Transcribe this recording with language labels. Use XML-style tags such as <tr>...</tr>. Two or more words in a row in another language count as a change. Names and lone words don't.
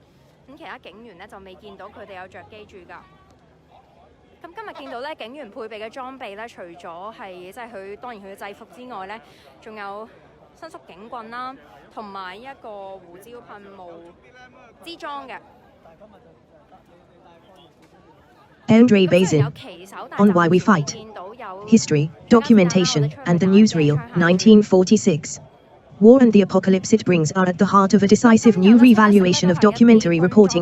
<yue>咁其他警員咧就未見到佢哋有着機住㗎。咁今日見到咧警員配備嘅裝備咧，除咗係即係佢當然佢嘅制服之外咧，仲有伸縮警棍啦，同埋一個胡椒噴霧支裝嘅。</yue> <en>André Bazin, On Why We Fight, History, Documentation, and the Newsreel, 1946. War and the apocalypse it brings are at the heart of a decisive new revaluation of documentary reporting.</en>